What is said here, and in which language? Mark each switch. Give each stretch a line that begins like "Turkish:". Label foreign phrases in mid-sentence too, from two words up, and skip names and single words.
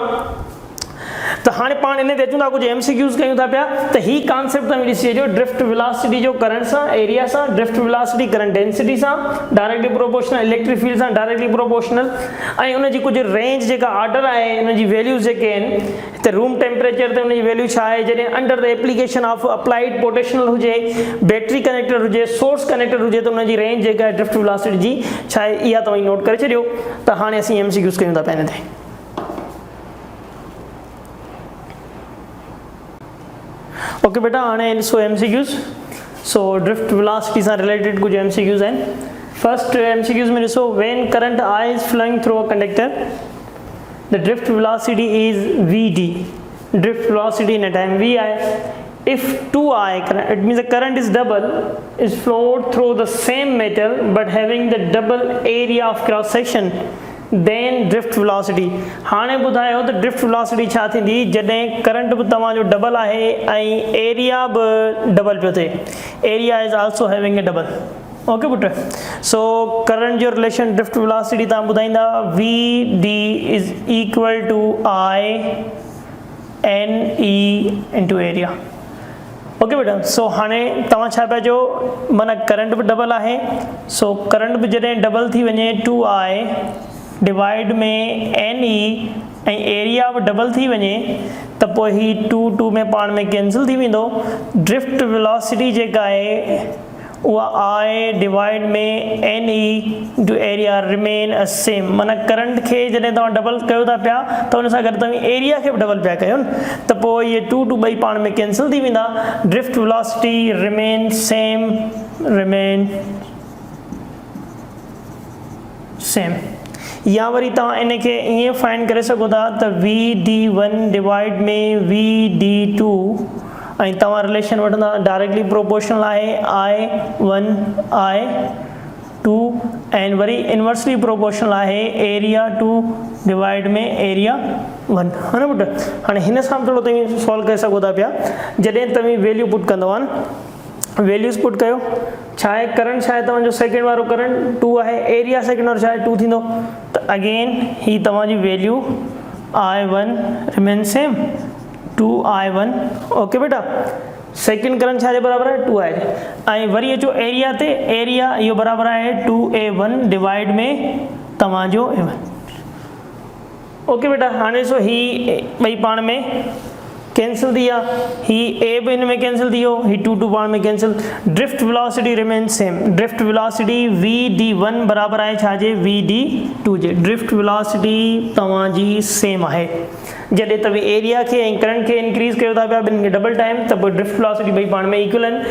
Sindhi: त हाणे पाण इन ते अचूं था कुछ MCQs कयूं था पिया त ही कॉन्सेप्ट तव्हां ॾिसी छॾियो
English: drift velocity
Sindhi: जो करंट सां एरिया सां
English: drift velocity current density
Sindhi: सां
English: directly proportional electric field
Sindhi: सां
English: directly proportional
Sindhi: ऐं उन जी कुछ रेंज जेका ऑर्डर आहे उन जी वैल्यूज़ जेके आहिनि हिते
English: room temperature
Sindhi: ते उन जी वैल्यू छा आहे जॾहिं
English: under the application of applied potential
Sindhi: हुजे
English: battery connector
Sindhi: हुजे
English: source connector
Sindhi: हुजे त उन जी रेंज जेका आहे
English: drift velocity
Sindhi: जी छा आहे इहा तव्हां नोट करे छॾियो। त हाणे असीं MCQs कयूं था पिया हिन ते। ओके बेटा हाणे ॾिसो MCQs। सो ड्रिफ्ट वेलोसिटी सां रिलेटेड कुछ MCQs आहिनि।
English: first MCQs
Sindhi: में ॾिसो
English: when current I is flowing through a conductor the drift velocity is VD। drift velocity in a time V आहे। if 2I it means the current is double is flowed through the same metal but having the double area of cross section then drift velocity।
Sindhi: हाणे ॿुधायो त
English: drift velocity
Sindhi: छा थींदी जॾहिं करंट बि तव्हांजो डबल आहे ऐं एरिया बि डबल पियो थिए।
English: Area is also having a double.
Sindhi: ओके पुट। सो करंट जो रिलेशन
English: drift velocity
Sindhi: तव्हां ॿुधाईंदा
English: VD is equal to I NE into area.
Sindhi: ओके बेटा। सो हाणे तव्हां छा पिया चयो, माना करंट बि डबल आहे। सो करंट बि जॾहिं डबल थी वञे 2I डिवाइड में NE ऐं एरिया बि डबल थी वञे त पोइ ही 2 में पाण में कैंसिल थी वेंदो।
English: drift velocity
Sindhi: जेका आहे उहा I डिवाइड में NE जो एरिया
English: remain a same.
Sindhi: माना करंट खे जॾहिं तव्हां डबल कयो था पिया त हुन सां गॾु तव्हां एरिया खे बि डबल पिया कयो न, त पोइ इहे 2 ॿई पाण में कैंसिल थी वेंदा।
English: Drift velocity remain same, remain same.
Sindhi: या वरी तव्हां इन खे ईअं फाइंड करे सघो था त VD1 डिवाइड में VD2 ऐं तव्हां रिलेशन वठंदा
English: directly proportional
Sindhi: आहे I1 I2 ऐं वरी
English: inversely proportional
Sindhi: आहे एरिया 2 डिवाइड में एरिया 1, है न बेटा। हाणे हिन सां थोरो तव्हां सॉल्व करे सघो था पिया। जॾहिं तव्हां
English: value put
Sindhi: कंदव न,
English: values put
Sindhi: कयो, छा आहे करंट, छा आहे तव्हांजो सेकेंड वारो करंट 2 आहे, एरिया सेकेंड वारो छा आहे 2 थींदो, त अगेन ही तव्हांजी वैल्यू I1
English: remain same
Sindhi: 2I1। ओके बेटा। सेकेंड करंट छा जे बराबर आहे 2 आहे। ऐं वरी अचो एरिया ते, एरिया इहो बराबर आहे 2A1 डिवाइड में तव्हांजो A1। ओके बेटा। हाणे ॾिसो ही ॿई पाण में कैंसिल थी विया, ही A बि हिन में कैंसिल थी वियो, ही 2 पाण में कैंसिल।
English: Drift velocity remain same. drift velocity
Sindhi: VD1 बराबर आहे छाजे VD2 जे।
English: drift velocity
Sindhi: तव्हांजी सेम आहे। जॾहिं तव्हां एरिया खे ऐं करंट खे इंक्रीज़ कयो था पिया ॿिन्ही खे
English: double time,
Sindhi: त पोइ
English: drift velocity
Sindhi: ॿई पाण में इक्वल आहिनि।